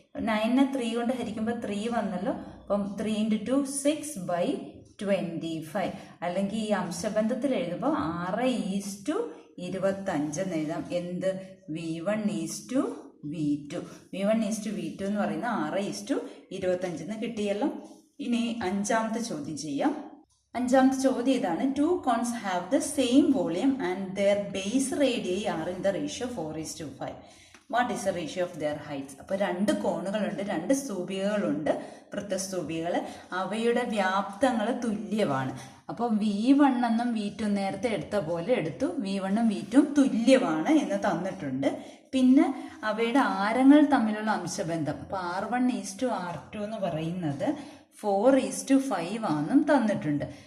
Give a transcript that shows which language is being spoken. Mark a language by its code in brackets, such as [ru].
[ml] 9നെ 3 കൊണ്ട് ഹരിക്കുമ്പോൾ 3 വന്നല്ലോ. അപ്പം 3 × 2 6/25. അല്ലെങ്കിൽ ഈ അംശബന്ധത്തിൽ എഴുതുമ്പോൾ 6:25 എന്ന് എഴുതാം. എന്ത്? v1:v2. v1:v2 എന്ന് പറയുന്നത് 6:25 എന്ന് കിട്ടിയല്ലോ. ഇനി അഞ്ചാമത്തെ ചോദ്യം ചെയ്യാം. അഞ്ചാമത്തെ ചോദ്യം ഇതാണ്. [en] 2 cones have the same volume and their base radii are in the ratio 4:5. What is the ratio of their heights? [ml] അപ്പോൾ 2 കോണുകളുണ്ട്, 2 സ്തൂപികകളുണ്ട്, വൃത്തസ്തൂപികൾ. അവയുടെ വ്യാപ്തങ്ങൾ തുല്യമാണ്. അപ്പോൾ v1 എന്നും v2 നേരത്തെ എടുത്ത പോലെ എടുത്തു. v1ഉം v2ഉം തുല്യമാണ് എന്ന് തന്നിട്ടുണ്ട്. പിന്നെ അവയുടെ ആരങ്ങൾ തമ്മിലുള്ള അംശബന്ധം, അപ്പോൾ r1:r2 എന്ന് പറയുന്നത് 4:5 ആണെന്നും തന്നിട്ടുണ്ട്.